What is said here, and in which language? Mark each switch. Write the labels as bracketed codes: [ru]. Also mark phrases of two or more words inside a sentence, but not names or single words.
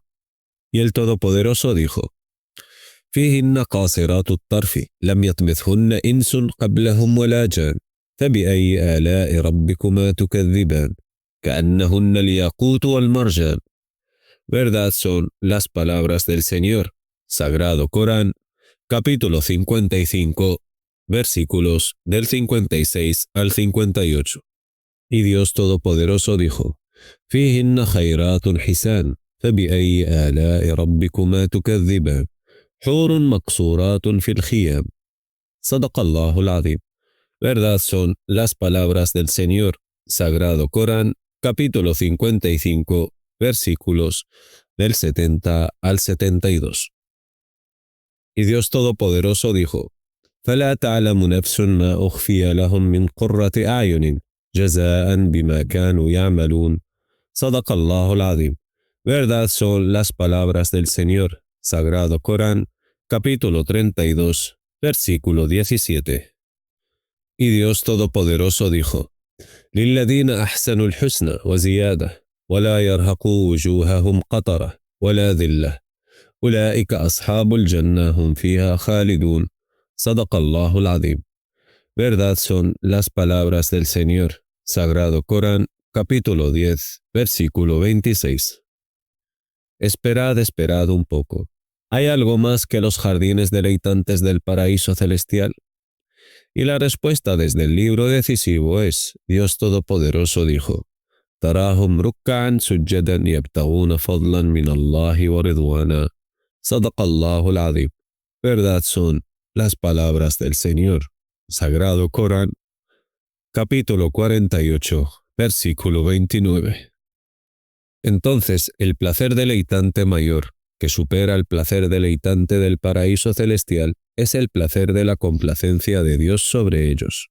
[es] Y el Todopoderoso dijo: [ar] فيهن قاصرات الطرف لم يطمثهن إنس قبلهم ولا جان فبأي آلاء ربكما تكذبان كأنهن الياقوت والمرجان. [es] Verdad son las palabras del Señor. Sagrado Corán, capítulo 55, versículos del 56 al 58. Y Dios Todopoderoso dijo: [ar] فيهن خيرات حسان فبأي آلاء ربكما تكذبان حور مقصورات في الخيام. صدق الله العظيم. [es] Verdad son las palabras del Señor. Sagrado Corán, capítulo 55, versículos del 70 al 72. Y Dios Todopoderoso dijo: [ar] فلا تعلم نفس ما أخفي لهم من قرة أعين جزاء بما كانوا يعملون. صدق الله العظيم. [es] Verdad son las palabras del Señor. Sagrado Corán, capítulo 32, versículo 17. Y Dios Todopoderoso dijo: [ar] للذين أحسنوا الحسنى وزيادة ولا يرهقوا وجوههم قطرة ولا ذلة أولئك أصحاب الجنة هم فيها خالدون. صدق الله العظيم. [es] Verdad son las palabras del Señor. Sagrado Corán, capítulo 10, versículo 26. Esperad un poco. ¿Hay algo más que los jardines deleitantes del paraíso celestial? Y la respuesta desde el libro decisivo es: Dios Todopoderoso dijo: [ar] تراهم ركعا سجدا يبتغون فضلا من الله ورضوانا. صدق الله العظيم. [es] Verdad son las palabras del Señor. Sagrado Corán, capítulo 48, versículo 29. Entonces, el placer deleitante mayor, que supera el placer deleitante del paraíso celestial, es el placer de la complacencia de Dios sobre ellos.